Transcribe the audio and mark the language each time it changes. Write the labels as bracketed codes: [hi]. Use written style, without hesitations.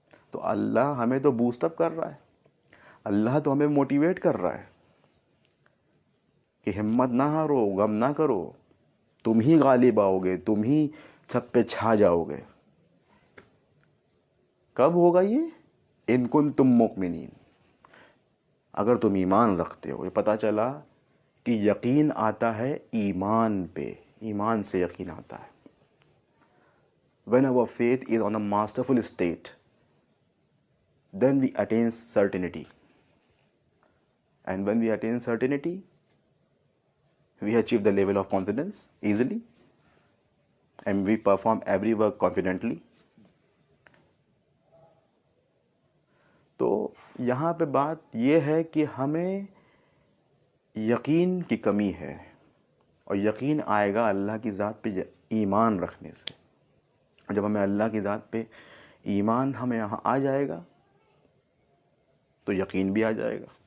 [ur] تو اللہ ہمیں تو بوسٹ اپ کر رہا ہے، اللہ تو ہمیں موٹیویٹ کر رہا ہے کہ ہمت نہ ہارو، غم نہ کرو، تم ہی غالب آؤ گے، تم ہی سب پہ چھا جاؤ گے. کب ہوگا یہ؟ [ar] ان کنتم مؤمنین، [ur] اگر تم ایمان رکھتے ہو. یہ پتہ چلا کہ یقین آتا ہے ایمان پہ، ایمان سے یقین آتا ہے. [en] When our faith is on a masterful state, then we attain certainty. And when we attain certainty, we achieve the level of confidence easily, and we perform every work confidently. [ur] تو یہاں پہ بات یہ ہے کہ ہمیں یقین کی کمی ہے، اور یقین آئے گا اللہ کی ذات پہ ایمان رکھنے سے. جب ہمیں اللہ کی ذات پہ ایمان ہمیں یہاں آ جائے گا تو یقین بھی آ جائے گا.